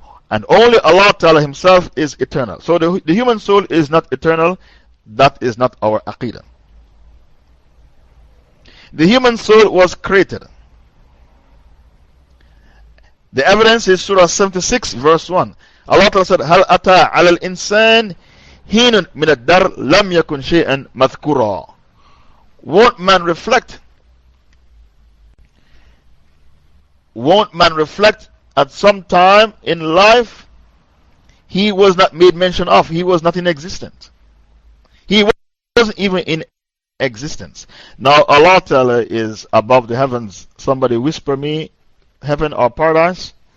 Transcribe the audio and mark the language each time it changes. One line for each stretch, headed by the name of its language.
English: And only Allah Ta'ala Himself is eternal. So the human soul is not eternal. That is not our aqidah. The human soul was created. The evidence is Surah 76, verse 1. Allah Ta'ala said,
Arabic: هَلْ أَتَى عَلَى الْإِنسَانِ حِينٌ مِنَ الدَّرْ لَمْ يَكُنْ شَيْئًا مَذْكُورًا.
English: Won't man reflect? Won't man reflect at some time in life? He was not made mention of. He was not in existence. He wasn't even in existence. Now Allah Ta'ala is above the heavens. Somebody whisper me, heaven or paradise?